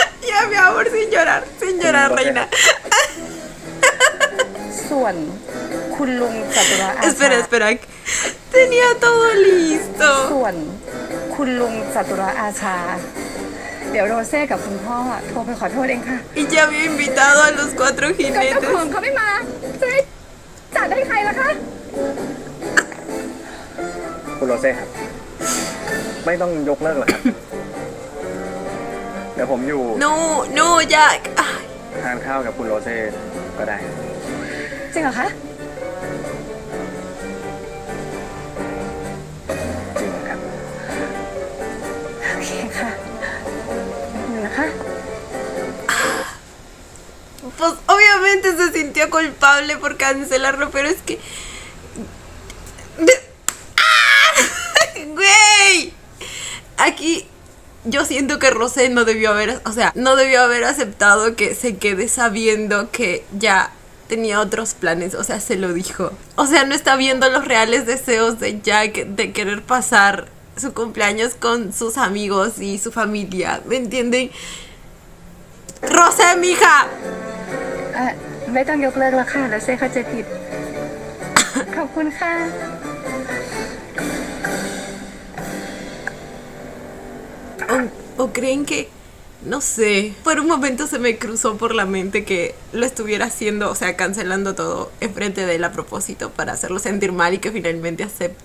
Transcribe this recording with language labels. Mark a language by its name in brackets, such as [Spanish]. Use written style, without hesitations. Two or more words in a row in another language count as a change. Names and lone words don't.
[Spanish] Ya, mi amor, sin llorar, reina. [Thai] ส่วนคุณลุงจัตุราอาชา [Spanish] Espera, espera. Tenía todo listo. [Thai] ส่วนคุณลุงจัตุราอาชา เดี๋ยวโรเซ่กับคุณพ่อโทรไปขอโทษเองค่ะ [Spanish] Y ya había invitado a los 4 [Thai] กับเจ้า [Spanish] jinetes. [Thai] ของเขาไม่มาจะให้จัดให้ใครล่ะคะ คุณโรเซ่ครับ ไม่ต้องยกเลิกหรอกครับ เดี๋ยวผมอยู่ [Spanish] No, no, ya. Ay, [Thai] ทานข้าวกับคุณโรเซ่ก็ได้ จริงเหรอคะ จริงครับ โอเคค่ะหนึ่งนะคะ [Spanish] pues obviamente se sintió culpable por cancelarlo, pero es que. ¡Ah! ¡Güey! Aquí yo siento que Rosé no debió haber, o sea, no debió haber aceptado que se quede sabiendo que ya tenía otros planes, o sea, se lo dijo. O sea, no está viendo los reales deseos de Jack de querer pasar su cumpleaños con sus amigos y su familia, ¿me entienden? Rosé, mija. [Thai] ไม่ต้องยกเลิกแล้วค่ะโรเซ่เข้าใจผิด ขอบคุณค่ะ [Spanish] O creen que, no sé, por un momento se me cruzó por la mente que lo estuviera haciendo, o sea, cancelando todo enfrente de él a propósito para hacerlo sentir mal y que finalmente acepte.